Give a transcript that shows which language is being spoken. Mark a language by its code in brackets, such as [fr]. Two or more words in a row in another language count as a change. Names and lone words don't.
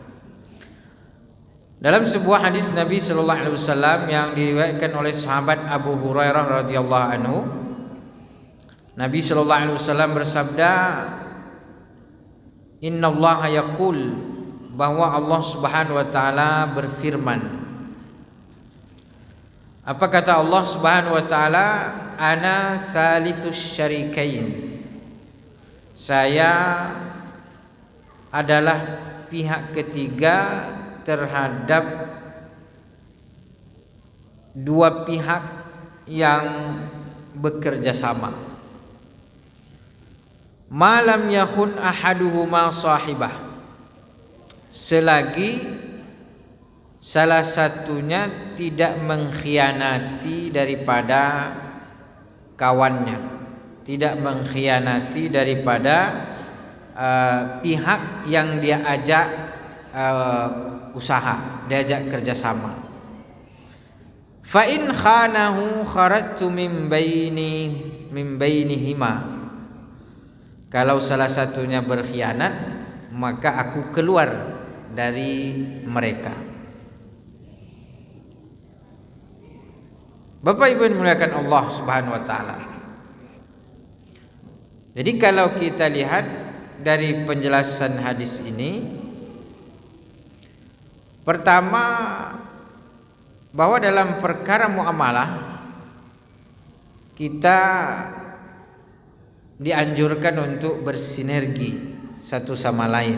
[id] Dalam sebuah hadis Nabi [ar] صلى الله عليه وسلم [id] yang diriwayatkan oleh sahabat Abu Hurairah [ar] رضي الله عنه, [id] Nabi [ar] صلى الله عليه وسلم [id] bersabda, [ar] "إن الله يقول," [id] bahwa Allah [ar] سبحانه وتعالى [id] berfirman. Apa kata Allah [ar] سبحانه وتعالى? "أنا ثالث الشريكين." [id] Saya adalah pihak ketiga terhadap dua pihak yang bekerja sama. [ar] ما لم يخن أحدهما صاحبه, [id] selagi salah satunya tidak mengkhianati daripada kawannya, tidak mengkhianati daripada pihak yang dia ajak usaha, diajak kerjasama. [ar] فإن خانه خرجت من بينهما. [id] Kalau salah satunya berkhianat, maka aku keluar dari mereka. Bapak Ibu yang dimuliakan Allah [ar] سبحانه وتعالى. [id] Jadi kalau kita lihat dari penjelasan hadis ini, pertama, bahwa dalam perkara muamalah kita dianjurkan untuk bersinergi satu sama lain.